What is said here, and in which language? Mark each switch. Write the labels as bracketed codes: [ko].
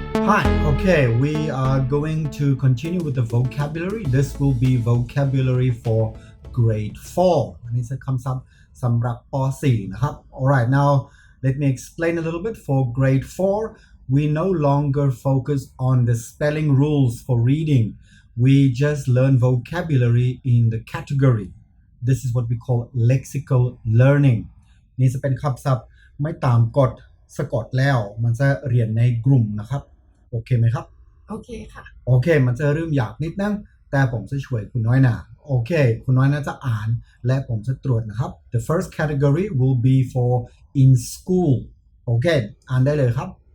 [en] Hi, okay, we are going to continue with the vocabulary. This will be vocabulary for grade 4. [th] อันนี้คือคำศัพท์สำหรับป .4 นะครับ [en] Alright, now let me explain a little bit. For grade 4, we no longer focus on the spelling rules for reading. We just learn vocabulary in the category. This is what we call lexical learning. [th] นี่จะเป็นคำศัพท์ไม่ตามกฎสะกดแล้วมันจะเรียนในกลุ่มนะครับโอเคไหมครับ โอเคค่ะ โอเคมันจะเริ่มยากนิดนึงแต่ผมจะช่วยคุณน้อยนาโอเคคุณน้อยนาจะอ่านและผมจะตรวจนะครับ [en] The first category will be for in school [th] โอเคอ่านได้เลยครับ